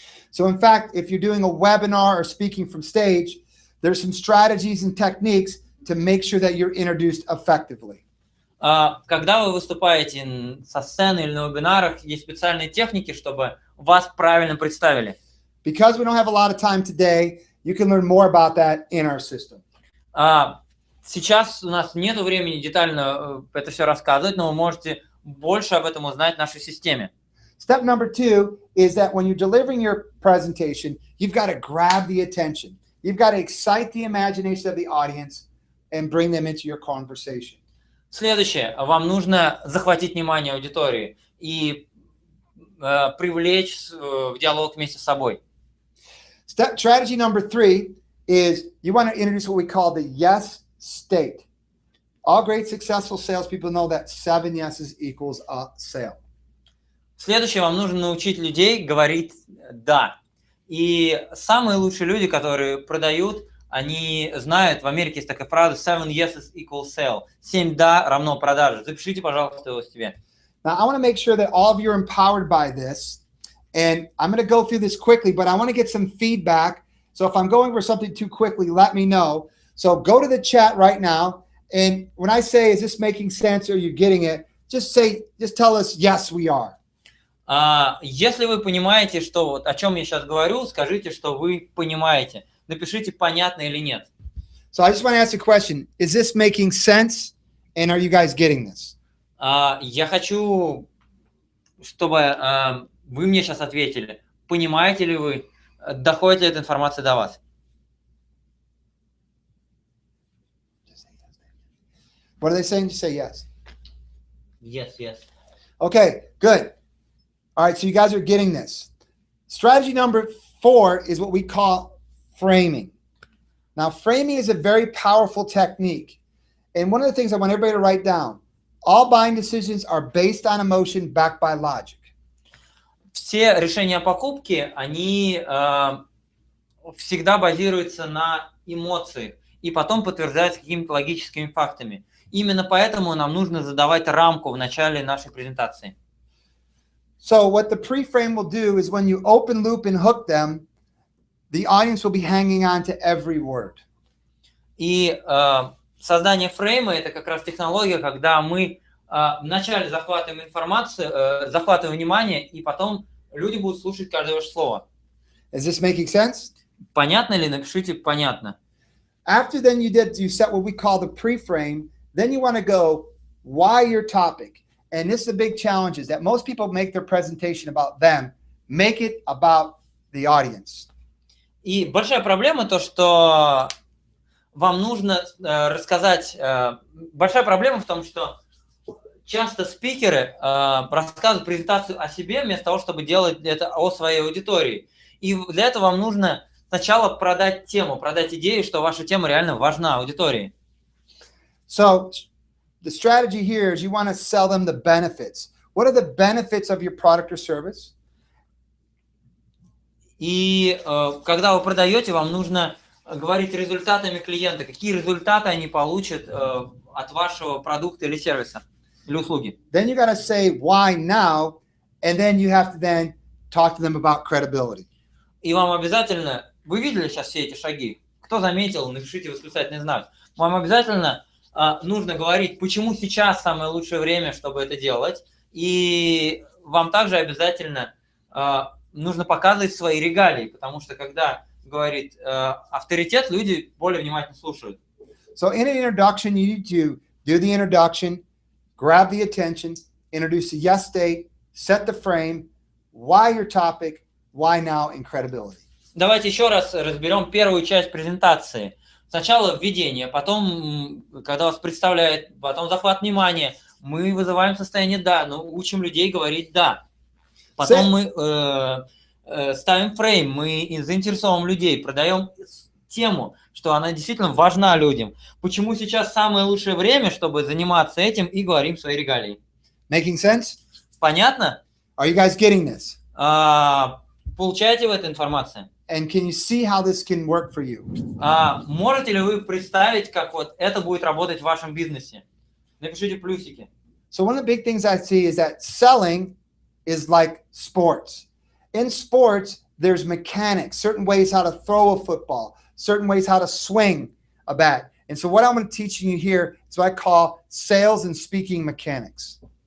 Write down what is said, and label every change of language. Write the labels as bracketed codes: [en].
[en] So, in fact, if you're doing a webinar or speaking from stage, there's some strategies and techniques to make sure that you're introduced effectively. [ru] Когда вы выступаете со сцены или на вебинарах, есть специальные техники, чтобы вас правильно представили. [en] Because we don't have a lot of time today, you can learn more about that in our system. [ru] Сейчас у нас нет времени детально это все рассказывать, но вы можете больше об этом узнать в нашей системе. [en] Step number 2 is that when you're delivering your presentation, you've got to grab the attention. You've got to excite the imagination of the audience and bring them into your conversation. [ru] Следующее. Вам нужно захватить внимание аудитории и привлечь в диалог вместе с собой. [en] Strategy number 3 is you want to introduce what we call the yes state. All great successful salespeople know that 7 yeses equals a sale. [ru] Следующее. Вам нужно научить людей говорить «да». И самые лучшие люди, которые продают, они знают, в Америке есть такая фраза [en] 7 yeses equal sale. [ru] 7 «да» равно продаже. Запишите, пожалуйста, его себе. [en] Now, I want to make sure that all of you are empowered by this. And I'm going to go through this quickly, but I want to get some feedback. So if I'm going over something too quickly, let me know. So go to the chat right now. And when I say, is this making sense? Or are you getting it? Just tell us, yes, we are. [ru] Если вы понимаете, что вот о чем я сейчас говорю, скажите, что вы понимаете. Напишите, понятно или нет. [en] So I just want to ask a question. Is this making sense? And are you guys getting this? [ru] Я хочу, чтобы вы мне сейчас ответили. Понимаете ли вы, доходит ли эта информация до вас? [en] What are they saying? Just say yes. Yes, yes. Okay, good. All right, so you guys are getting this. Strategy number 4 is what we call framing. Now, framing is a very powerful technique. And one of the things I want everybody to write down, all buying decisions are based on emotion backed by logic. [ru] все решения о покупке, они всегда базируются на эмоциях и потом подтверждаются какими-то логическими фактами. Именно поэтому нам нужно задавать рамку в начале нашей презентации. [en] So what the pre-frame will do is when you open loop and hook them, the audience will be hanging on to every word. [ru] И создание фрейма – это как раз технология, когда мы вначале захватываем информацию, захватываем внимание, и потом люди будут слушать каждое ваше слово. [en] Is this making sense? [ru] Понятно ли? Напишите «понятно». [en] After then you set what we call the pre-frame, then you want to go, why your topic? And this is a big challenge, is that most people make their presentation about them, make it about the audience. [ru] И большая проблема то, что вам нужно рассказать... Большая проблема в том, что часто спикеры рассказывают презентацию о себе вместо того, чтобы делать это о своей аудитории. И для этого вам нужно сначала продать тему, продать идею, что ваша тема реально важна аудитории. [en] So the strategy here is you want to sell them the benefits. What are the benefits of your product or service? [ru] И когда вы продаете, вам нужно говорить результатами клиента, какие результаты они получат от вашего продукта или сервиса, или услуги. [en] Then you got to say why now, and then you have to then talk to them about credibility. [ru] И вам обязательно, вы видели сейчас все эти шаги? Кто заметил, напишите восклицательный знак. Вам обязательно нужно говорить, почему сейчас самое лучшее время, чтобы это делать. И вам также обязательно нужно показывать свои регалии, потому что когда говорит авторитет, люди более внимательно слушают. [en] So in an introduction, you need to do the introduction, grab the attention, introduce the yes state, set the frame, why your topic, why now, and credibility. [ru] Давайте еще раз разберем первую часть презентации. Сначала введение, потом, когда вас представляют, потом захват внимания. Мы вызываем состояние «да», но учим людей говорить «да». Потом мы ставим фрейм, мы заинтересовываем людей, продаем тему, что она действительно важна людям. Почему сейчас самое лучшее время, чтобы заниматься этим, и говорим свои регалии. [en] Making sense? [ru] Понятно? [en] Are you guys getting this? [ru] Получаете вы эту информацию? [en] And can you see how this can work for you? [ru] Можете ли вы представить, как вот это будет работать в вашем бизнесе? Напишите плюсики. [en] So one of the big things I see is that selling is like sports. In sports, there's mechanics, certain ways how to throw a football, certain ways how to swing a bat. And so what I'm going to teach you here is what I call sales and speaking mechanics.